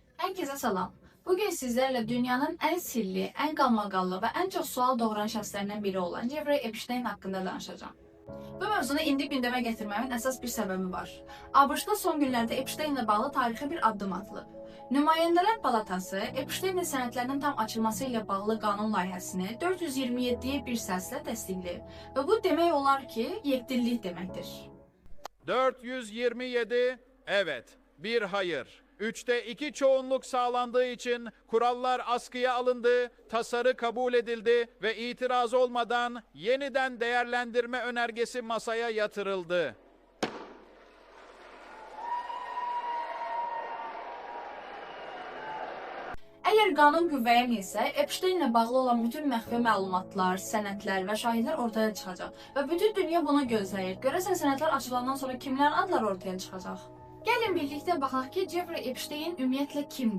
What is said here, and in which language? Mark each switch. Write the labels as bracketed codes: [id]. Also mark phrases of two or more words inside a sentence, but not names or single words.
[az] Herkese salam. Bugün sizlerle dünyanın en sirli, en qalmaqallı ve en çok sual doğuran şəxslərindən biri olan Jeffrey Epstein hakkında danışacağım. Bu mövzunu indi gündəmə gətirməmin əsas bir səbəbi var. ABŞ-da son günlərdə Epstein ilə bağlı tarixi bir addım atılıb. Nümayəndələr Palatası Epsteinin sənədlərinin tam açılması ilə bağlı qanun layihəsini 427'ye bir səslə təsdiqləyib və bu demək olar ki, yekdillik deməkdir. [tr] 427 evet, bir hayır. 3'te 2 çoğunluk sağlandığı için kurallar askıya alındı, tasarı kabul edildi ve itiraz olmadan yeniden değerlendirme önergesi masaya yatırıldı. [az] Əgər qanun qüvvəyə minsə, Epstein ilə bağlı olan bütün məxfi məlumatlar, sənədlər və şahidlər ortaya çıxacaq və bütün dünya buna gözləyir. Görəsən sənədlər açılandan sonra kimlərin adları ortaya çıxacaq? Gəlin birlikdə baxaq ki, Jeffrey Epstein ümumiyyətlə kimdir?